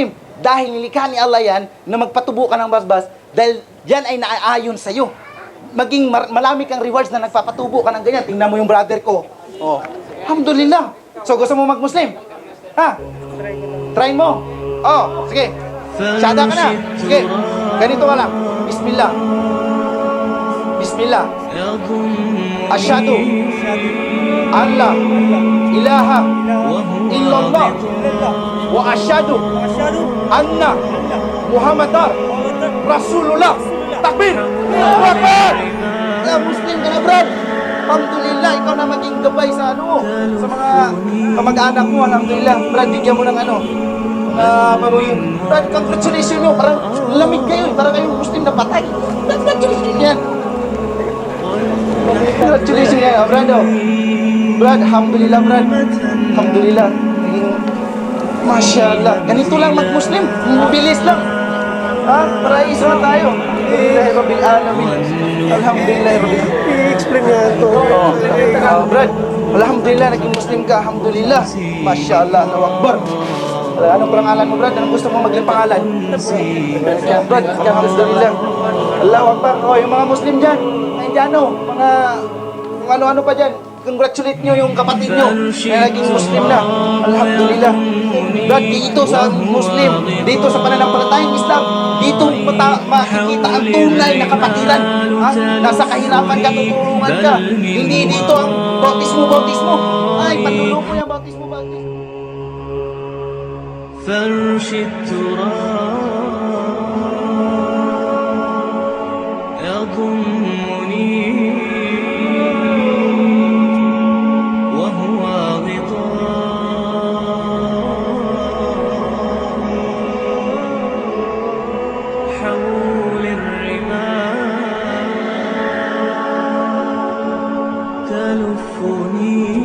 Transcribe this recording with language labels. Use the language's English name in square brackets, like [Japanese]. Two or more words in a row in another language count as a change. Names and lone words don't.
[Filipino] Dahil nilikha ni Allah yan na magpatubo ka ng balbas dahil yan ay naaayon sa'yo. Maging malami kang rewards na nagpapatubo ka ng ganyan. Tingnan mo yung brother ko. Alhamdulillah. So gusto mo mag-Muslim? Try mo. Sige. Syahada ka na. Sige. Ganito ka lang. Bismillah. Bismillah. [Arabic] أشهد أن لا إله إلا الله وأشهد أن محمدا رسول الله. [Filipino] Takbir. Akbar. Muslim ka na, Brad. Alhamdulillah, ikaw na maging gabay sa sa mga kamag-anak mo. Alhamdulillah. Brad, bigyan mo ng paruyin. Brad, congratulations nyo. Parang lamig kayo. Parang kayong Muslim na patay. Congratulations yan. Congratulations yan, Brad. Brad, alhamdulillah, Brad. Alhamdulillah. [Arabic] ما شاء الله. [Filipino] Ganito lang mag-Muslim. Bilis lang. Paraiso na tayo. [Arabic] الحمد لله رب العالمين. الحمد لله رب العالمين. [Filipino] I-explain nga ito. Brad, alhamdulillah, naging Muslim ka. [Arabic] الحمد لله. ما شاء الله. الله أكبر. [Filipino] Anong pangalan mo, Brad? Anong gusto mo maging pangalan? Brad, [Arabic] الحمد لله. الله أكبر. [Filipino] Yung mga Muslim dyan, Indiano, mga kung ano-ano pa dyan, congratulate nyo yung kapatid nyo na naging Muslim na. Alhamdulillah. Brad, dito sa Muslim, dito sa pananampalatayang Islam, dito makikita ang tunay na kapatiran. Nasa kahirapan ka, tutulungan ka. Hindi dito ang bautismo. Ay, panluloko yung bautismo. [Arabic] فرش التراب يضمني وهو غطاء حول الرمال تلفني